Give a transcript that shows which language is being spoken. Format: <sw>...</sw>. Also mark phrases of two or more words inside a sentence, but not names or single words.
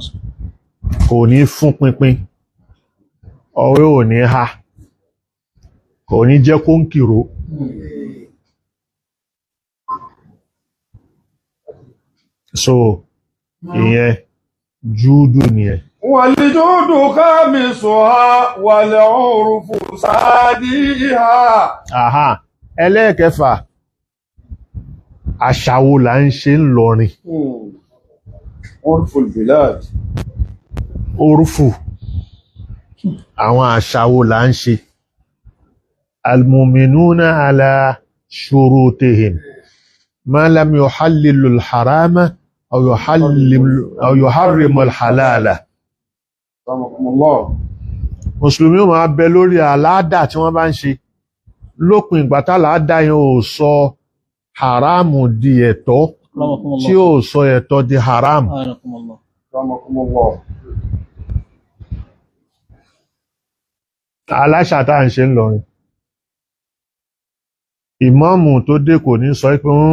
<yo>kò ní fún pinpin ọwọ́ ò ní ha kò ní jẹ́ kó ń kìrò. so ìyẹn júdù nìyẹn.</yo> <ar>والجود خامسها والعرف سادسها.</ar> <yo>Aha, ẹlẹ́ẹ̀kẹfà àṣà wo là ń ṣe ń lọrin.</yo> <ar>عرف البلاد.</ar> <yo>orúfù àwọn àṣà wo là ń ṣe.</yo> <ar>المؤمنون على شروطهم ما لم يحللوا الحرام أو يحرموا الحلال. رحمكم الله.</ar> <yo>mùsùlùmí ó máa bẹ lórí àládà tí wọ́n bá ń ṣe lópin ìgbà tálàádà yẹn ò sọ haramu di ẹ̀tọ́</yo> <ar>Akramakumullah.</ar> <yo>tí ò sọ ẹ̀tọ́ di haram.</yo> <ar>Anakumullah. رحمكم الله.</ar> <yo>aláṣà tá à ń ṣe ń lọrin ìmáàmù tó dé kò ní sọ pé</yo>